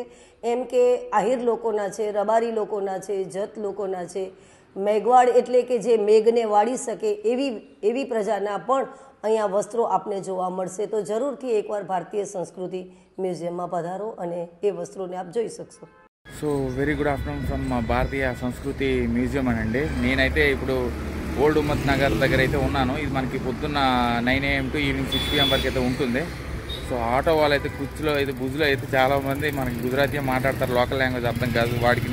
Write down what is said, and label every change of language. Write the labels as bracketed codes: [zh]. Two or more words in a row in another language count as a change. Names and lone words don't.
[gu] એમ કે આહિર લોકોના છે, રબારી લોકોના છે, જત લોકોના છે, મેઘવાડ એટલે કે જે મેઘને વાળી શકે એવી પ્રજાના પણ અહીંયા વસ્ત્રો આપને જોવા મળશે। તો જરૂરથી એકવાર ભારતીય સંસ્કૃતિ મ્યુઝિયમમાં પધારો અને એ વસ્ત્રોને આપ જોઈ શકશો। [en] so very good afternoon from భారతీయ సంస్కృతి మ్యూజియం అనండి। [te] నేనైతే ఇప్పుడు ఓల్డ్ ఉమ్మత్ నగర్ దగ్గర అయితే ఉన్నాను। ఇది మనకి పొద్దున్న 9 AM [en] to evening [te] 6 PM వరకు అయితే ఉంటుంది। సో ఆటో వాళ్ళు అయితే కుర్చీలో అయితే బుజ్లో అయితే చాలామంది మనకి గుజరాతీ మాట్లాడతారు, [en] local language [te] అర్థం కాదు వాడికి।